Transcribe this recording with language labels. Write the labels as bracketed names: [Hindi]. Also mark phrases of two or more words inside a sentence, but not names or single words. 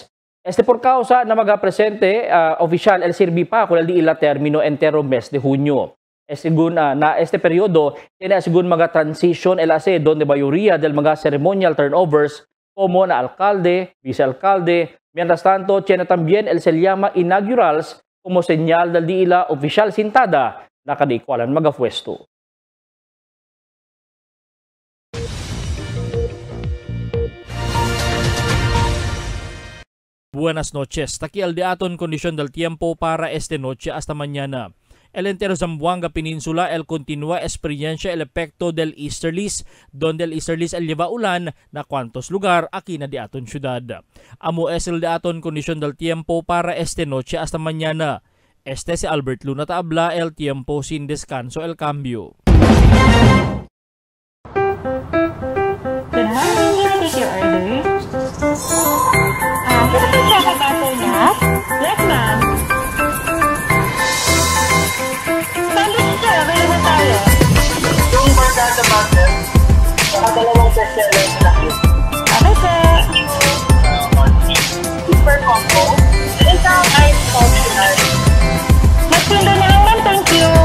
[Chavacano] Por causa na mga presente oficial el sirvi pa kung di ila termino entero mes de Hunyo. Según na periodo tiene según mga transition el ase donde mayoría del mga [English] ceremonial turnovers [Chavacano] como na alcalde, vicealcalde. Mientras tanto, tiene también el se llama inaugurals como señal del di ila oficial sintada na kadikwalan mga puesto. Buenas noches. Taki al aton kondisyon del tiempo para esta noche hasta mañana. El entero Zamboanga Peninsula el continúa experiencia el efecto del easterlies, donde el easterlies el lleva ulan na cuantos lugar aquí na di aton ciudad. Amo es el aton kondisyon del tiempo para esta noche hasta mañana. Si Albert Luna Tabla, el tiempo sin descanso, el cambio. [English] Yes, ma'am. [Filipino] Sandwich sir, available tayo. Yung Bargata Butter, dalawang bestseller sa laki. [English] Okay, sir. Super combo. [Filipino] Isang ice coffee. Mas pindo na lang, ma'am. [English] Thank you.